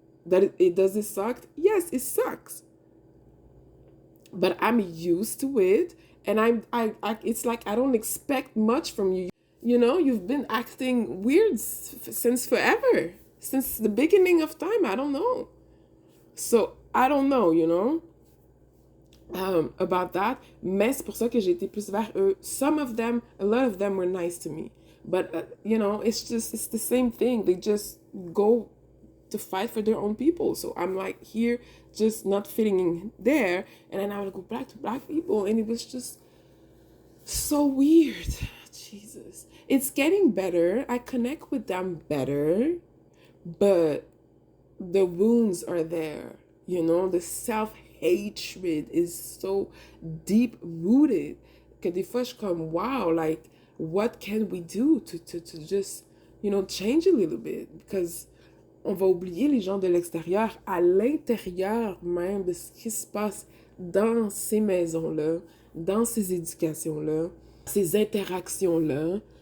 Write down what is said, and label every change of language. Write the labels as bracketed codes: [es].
[en] Does it suck? Yes, it sucks. But I'm used to it, and it's like I don't expect much from you. You know, you've been acting weird since forever, since the beginning of time. I don't know. So I don't know, you know, about that. [fr] Mais c'est pour ça que j'ai été plus vers eux. [en] A lot of them were nice to me. But, you know, it's the same thing. They just go to fight for their own people. So I'm like here, just not fitting in there. And then I would go back to black people. And it was just so weird. Jesus. It's getting better. I connect with them better. But the wounds are there. You know, the self-hatred is so deep rooted [fr] que des fois je suis comme [en] wow, like what can we do to just, you know, change a little bit, because [fr] on va oublier les gens de l'extérieur, à l'intérieur même de ce qui se passe dans ces maisons-là, dans ces éducations-là, ces interactions-là.